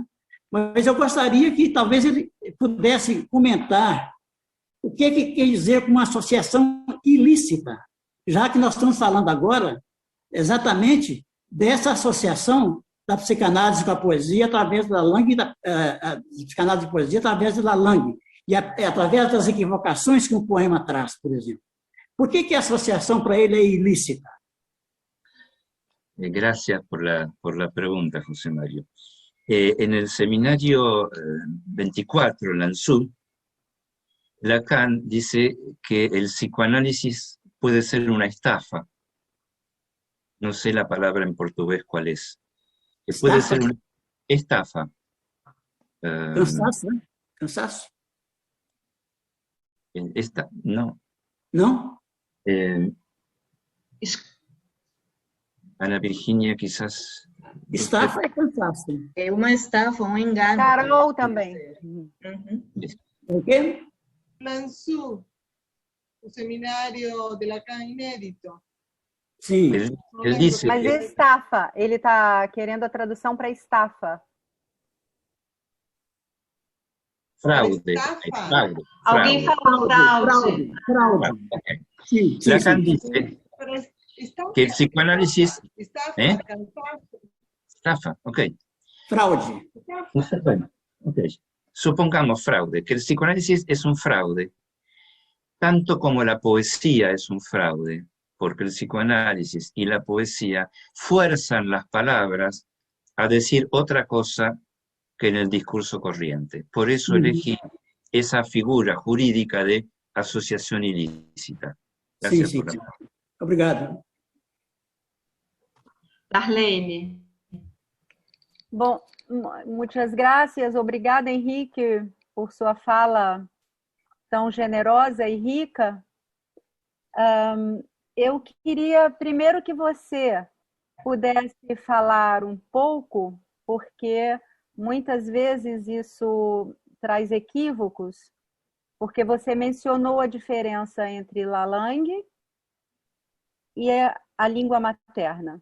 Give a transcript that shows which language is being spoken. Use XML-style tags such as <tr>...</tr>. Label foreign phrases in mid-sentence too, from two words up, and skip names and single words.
<pt>Mas eu gostaria que talvez ele pudesse comentar o que quer dizer com uma associação ilícita, já que nós estamos falando agora exatamente dessa associação da psicanálise com a poesia através da Lange, psicanálise de poesia através da Lange, e através das equivocações que um poema traz, por exemplo.</pt> <es>¿Por qué a asociación para él es ilícita? Gracias por la pregunta, José Mario. En el seminario 24, Lanzhou, Lacan dice que el psicoanálisis puede ser una estafa. No sé la palabra en portugués cuál es. Que puede ser una estafa.</es> <pt>Cansaço, ¿eh? Cansaço.</pt> <es>No. ¿No? Ana Virginia, quizás...</es> <pt>Estafa é cansaço. É uma estafa, um engano. Carol também.</pt> <es>¿Por qué?</es> <pt>Lanzhou, o seminario de Lacan inédito. Sim. Ele disse... Mas estafa, ele está querendo a tradução para estafa. Fraude. Estafa. Alguém falou fraude. Fraude. Okay.</pt> <es>Sí, Lacan sí. dice que el psicoanálisis... Estafa, Estafa, ok. Fraude. Bueno, okay. Supongamos fraude, que el psicoanálisis es un fraude, tanto como la poesía es un fraude, porque el psicoanálisis y la poesía fuerzan las palabras a decir otra cosa que en el discurso corriente. Por eso elegí esa figura jurídica de asociación ilícita. Gracias Sí, por sí, la...</es> <pt>Obrigado. Darlene. Bom, muitas graças. Obrigada, Henrique, por sua fala tão generosa e rica. Eu queria primeiro que você pudesse falar um pouco, porque muitas vezes isso traz equívocos, porque você mencionou a diferença entre Lalang e a língua materna.</pt>